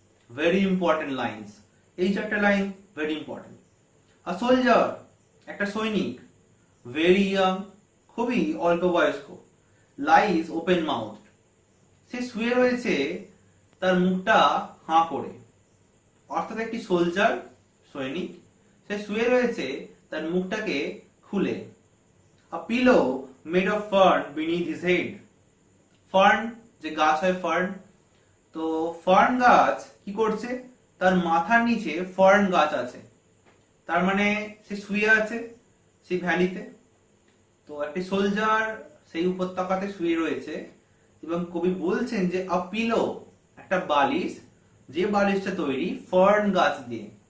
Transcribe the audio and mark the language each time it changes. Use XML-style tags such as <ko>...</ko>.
<en>Very important lines.</en> <bn>এই চারটা line</bn> <en>very important. A soldier,</en> <bn>একটা সৈনিক,</bn> <en>very young,</en> <bn>খুবই অল্প বয়স্ক,</bn> <en>lies open-mouthed,</en> <bn>সে শুয়ে রয়েছে তার মুখটা হাঁ করে। অর্থাৎ একটি সোলজার, সৈনিক, সে শুয়ে রয়েছে তার মুখটাকে খুলে।</bn> <en>A pillow made of fern beneath his head.</en> <bn>Fern যে গাছ হয় ফার্ন, তো ফার্ন গাছ কি করছে, তার মাথার নিচে ফার্ন গাছ আছে, তার মানে সে শুয়ে আছে সেই ভ্যালিতে। তো একটি সোলজার সেই উপত্যকাতে শুয়ে রয়েছে এবং কবি বলছেন যে আ পিলো, একটা বালিশ, যে বালিশটা তৈরি ফার্ন গাছ দিয়ে।</bn>